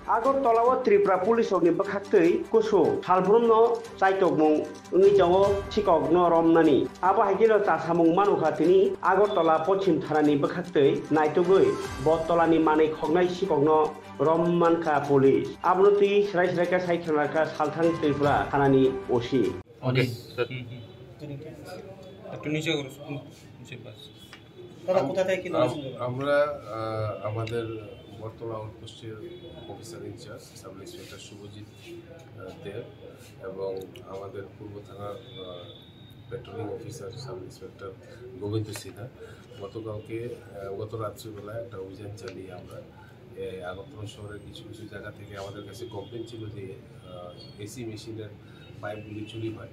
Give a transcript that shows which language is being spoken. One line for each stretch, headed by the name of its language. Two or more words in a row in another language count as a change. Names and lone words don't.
Kok Borok: আগরতলা ও ত্রিপুরা পুলিশ ni bakhaktei kusu salbrumno chaitokmung ungijango chikokno romnani abo haigilo tasamung manuka tini agortala pochim thanani bakhaktei naitugui bottolani manei khognai chikokno rommanka police abnoti srai sraika saithanaka salthang tripura thanani osi
English: ওকে
Bangla: আমরা আমাদের বর্তলা আউটপোস্টের অফিসার ইনচার্জ সাব ইন্সপেক্টর শুভজিৎ দেব এবং আমাদের পূর্ব থানার পেট্রোলিং অফিসার সাব ইন্সপেক্টর গোবিন্দ সিনহা গত রাত্রিবেলা একটা অভিযান চালিয়ে আমরা আগরতলা শহরের কিছু কিছু জায়গা থেকে আমাদের কাছে কমপ্লেন ছিল যে এসি মেশিনের পাইপগুলি চুরি হয়।